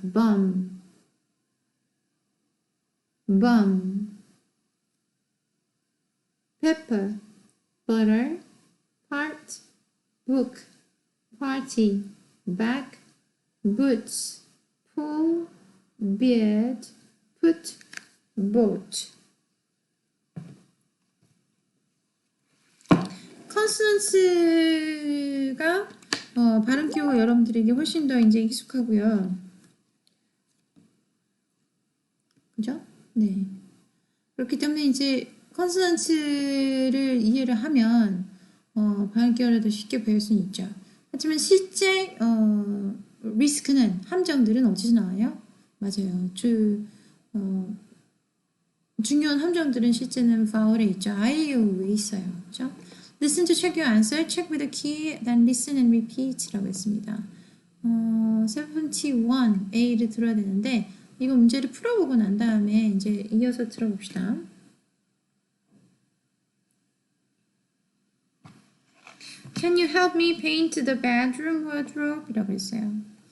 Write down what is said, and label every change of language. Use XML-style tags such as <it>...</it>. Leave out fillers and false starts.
<en>bum, bum, pepper, butter, part, book, party, back, boots, pull, beard, put, boat.</en> <ko>컨소넌스가 발음 기호가 여러분들에게 훨씬 더 이제 익숙하고요. 그죠? 네. 그렇기 때문에 이제 컨소넌스를 이해를 하면 발음 기호를 더 쉽게 배울 수는 있죠. 하지만 실제 리스크는 함정들은 어디서 나와요? 맞아요. 중요한 함정들은 실제는 vowel에 있죠. 아이오에 있어요. 그렇죠?</ko> <en>Listen to check your answer. Check with the key. Then listen and repeat</en> <ko>라고 했습니다. 71A를 들어야 되는데 이거 문제를 풀어보고 난 다음에 이제 이어서 들어봅시다.</ko> <en>Can you help me paint the bedroom wardrobe?</en> <ko>이라고 했어요.</ko>